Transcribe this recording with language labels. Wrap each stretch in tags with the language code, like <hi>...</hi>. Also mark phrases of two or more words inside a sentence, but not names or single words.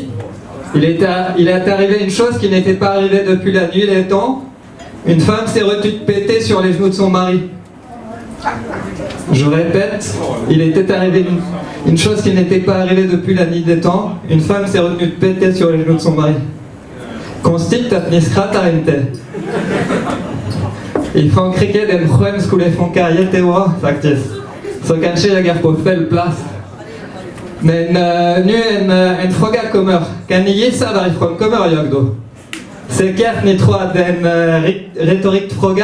<fr>Il est arrivé une chose qui n'était pas arrivée depuis la nuit des temps. Une femme s'est retenue de péter sur les genoux de son mari. Je répète, il était arrivé une chose qui n'était pas arrivée depuis la nuit des temps. Une femme s'est retenue de péter sur les genoux de son mari.</fr> <sv>Konstigt att ni skrattar inte. I Frankrike den skön skulle funka jättebra faktiskt. Så kanske jag är på fel plats. Men nu en fråga kommer. Kan ni gissa varifrån kommer jag då? Säkert ni tror att det är en retorisk fråga.</sv>